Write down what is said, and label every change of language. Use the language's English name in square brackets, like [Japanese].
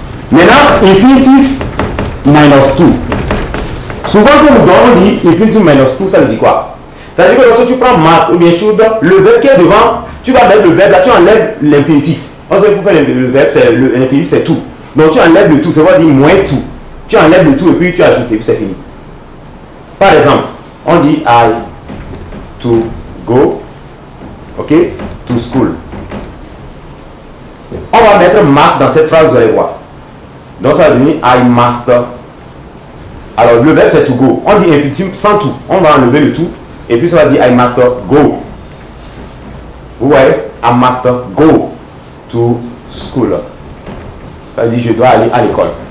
[French] Maintenant, infinitif minus 2. Souvent, quand on dit infinitif minus 2, ça veut dire quoi? Ça veut dire que lorsque tu prends must ou bien should, le verbe qui est devant, tu vas mettre le verbe là, tu enlèves l'infinitif. On sait pour faire le verbe, l'infinitif c'est tout. Donc tu enlèves le tout, ça veut dire moins tout. Tu enlèves le tout et puis tu ajoutes et puis c'est fini. Par exemple, on dit [English] I to go, [French] ok, to school. On va mettre must dans cette phrase, vous allez voir. Donc ça va devenir [English] I must. [French] Alors le verbe c'est to go. On dit infinitif sans tout. On va enlever le tout. Et puis ça va dire [English] I must go. [French] Vous voyez? [English] I must go to school. [French] Ça veut dire je dois aller à l'école.